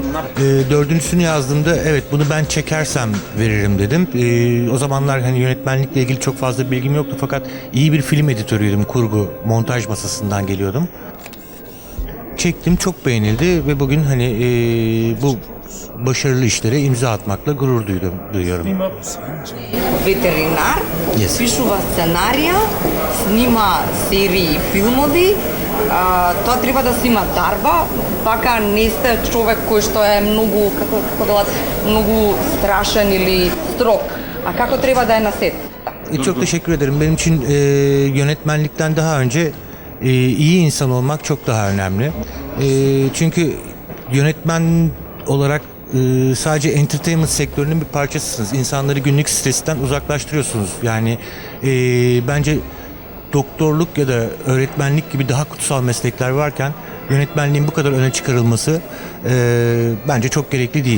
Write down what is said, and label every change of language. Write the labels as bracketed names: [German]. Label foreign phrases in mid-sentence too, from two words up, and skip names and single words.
[Turkish] Dördüncüsünü yazdığımda evet bunu ben çekersem veririm dedim. O zamanlar hani yönetmenlikle ilgili çok fazla bilgim yoktu fakat iyi bir film editörüydüm. Kurgu, montaj masasından geliyordum. Çektim, çok beğenildi ve bugün hani bu başarılı işlere imza atmakla gurur duyuyorum. [Macedonian] Ветеринар, Yes. пишува сценарија, снима серии и филмови, тоа треба да си има дарба, пака не сте човек кој што е многу, како да многу страшен или строг. А како треба да е на сет? [Turkish] Çok teşekkür ederim. Benim için yönetmenlikten daha önce iyi insan olmak çok daha önemli. Çünkü yönetmen olarak sadece entertainment sektörünün bir parçasısınız. İnsanları günlük stresten uzaklaştırıyorsunuz. Yani bence doktorluk ya da öğretmenlik gibi daha kutsal meslekler varken yönetmenliğin bu kadar öne çıkarılması bence çok gerekli değil.